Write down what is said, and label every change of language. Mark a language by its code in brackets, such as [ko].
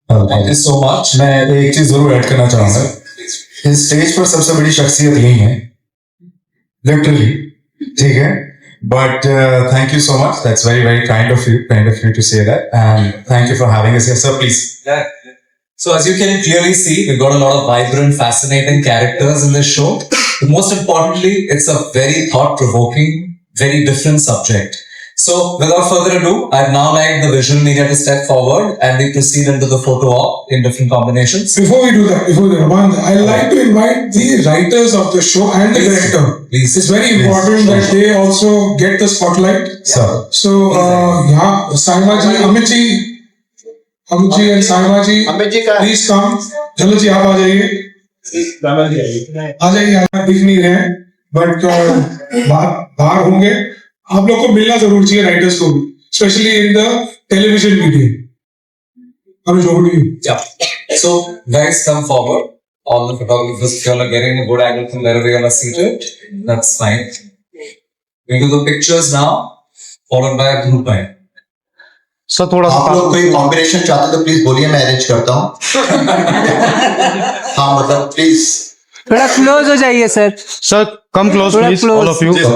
[en] Thank you so much. [hi] मैं एक चीज जरूर ऐड करना चाहूंगा। इस स्टेज पर सबसे बड़ी शख्सियत यही है, लिटरली, ठीक है। [en] But thank you so much, that's very very kind of you to say that, and thank you for having us here sir, please. So as you can clearly see, we've got a lot of vibrant, fascinating characters in this show. But most importantly, it's a very thought-provoking, very different subject. So without further ado, I'd now like the visual media to step forward and we proceed into the photo op in different combinations. Before we do that, I'd like to invite the writers of the show and the director. Please. It's very important that they also get the spotlight. Sir. [hi] So, यहाँ साइमा जी, Amit ji and Saima जी, अमित जी का [en] Please come. [hi] चलो जी, आप आ जाइए। आ जाइए, आप दिख नहीं रहे हैं, बट बाहर होंगे। आप लोग को मिलना जरूर चाहिए, राइटर्स को, [en] Specially in the television media. [hi] अभी जो भी [en] Yeah. So guys, come forward. All the photographers, if you all are getting a good angle from wherever you all are seated, that's fine. We do the pictures now, followed by a group by. [hi] Sir थोड़ा सा आप लोग कोई combination चाहते तो please बोलिए, मैं arrange करता हूँ। हाँ मतलब प्लीज थोड़ा क्लोज हो जाइए सर। [en] sir come close [hi] थोड़ा please, [en] close. All of you.